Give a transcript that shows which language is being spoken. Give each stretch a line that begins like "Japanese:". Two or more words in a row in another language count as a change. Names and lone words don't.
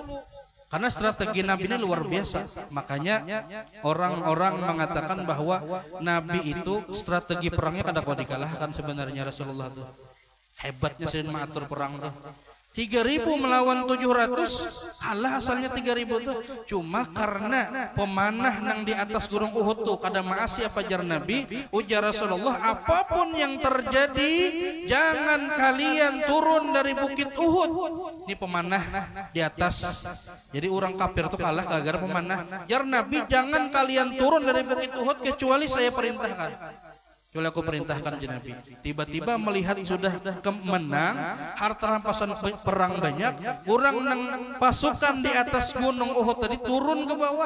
Indonesian: Karena strategi Nabi ini luar biasa. Makanya orang-orang mengatakan bahwa Nabi itu strategi perangnya kada kau dikalahkan sebenarnya Rasulullah itu.
Banjar: Hebatnya sih mengatur perang tuh. 3.000 melawan 700, kalah asalnya 3.000 tuh. Cuma karena pemanah nang di atas gunung Uhud tuh kada maasi apa jar Nabi, ujar Rasulullah,
Indonesian: apapun yang terjadi jangan kalian turun dari bukit Uhud. Ini pemanah di atas. Jadi orang kafir tuh kalah gara-gara pemanah. Jar Nabi, jangan kalian turun dari bukit Uhud kecuali saya perintahkan. Kecuali aku perintahkan Nabi. Tiba-tiba melihat sudah menang, harta rampasan perang banyak, orang nang pasukan di atas gunung Uhud tadi turun ke bawah.